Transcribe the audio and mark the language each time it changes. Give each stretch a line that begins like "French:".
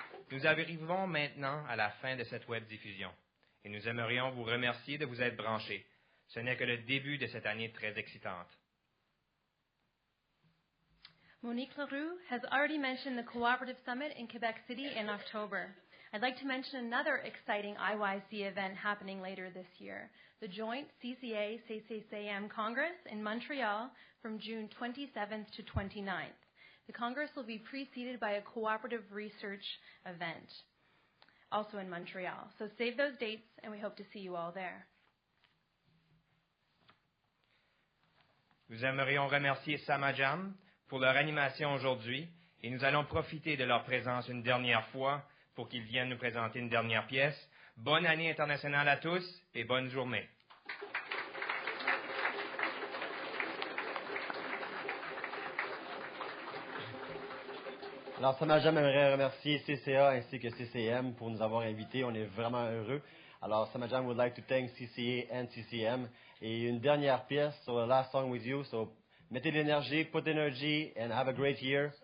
French: Nous arrivons maintenant à la fin de cette web-diffusion et nous aimerions vous remercier de vous être branchés. Ce n'est que le début de cette année très excitante.
English: Monique Leroux has already mentioned the Cooperative Summit in Quebec City in October. I'd like to mention another exciting IYC event happening later this year, the joint CCA-CCCM Congress in Montreal from June 27th to 29th. The Congress will be preceded by a cooperative research event, also in Montreal. So save those dates, and we hope to see you all there.
French: Nous aimerions remercier Samajam pour leur animation aujourd'hui et nous allons profiter de leur présence une dernière fois pour qu'ils viennent nous présenter une dernière pièce. Bonne année internationale à tous et bonne journée. Alors, Samajam aimerait remercier CCA ainsi que CCM pour nous avoir invités. On est vraiment heureux.
English: Alors, Samajam would like to thank CCA and CCM.
French: Et une dernière pièce,
English: so the last song with you. So,
French: mettez de l'énergie,
English: put energy, and have a great year.